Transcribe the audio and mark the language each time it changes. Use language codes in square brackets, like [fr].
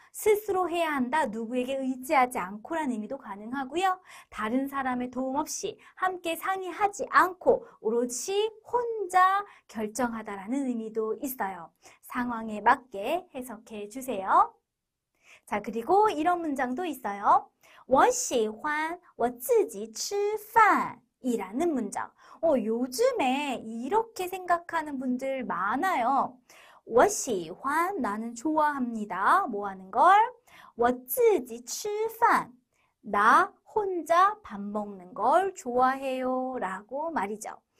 [ko] 스스로 해야 한다. 누구에게 의지하지 않고라는 의미도 가능하고요. 다른 사람의 도움 없이 함께 상의하지 않고 오롯이 혼자 결정하다라는 의미도 있어요. 상황에 맞게 해석해 주세요. 자, 그리고 이런 문장도 있어요. [zh] 我喜欢我自己吃饭 [ko] 이라는 문장. 요즘에 이렇게 생각하는 분들 많아요. [zh] 我喜欢 [ko] 나는 좋아합니다. 뭐 하는 걸? [zh] 我自己吃饭 [ko] 나 혼자 밥 먹는 걸 좋아해요 라고 말이죠.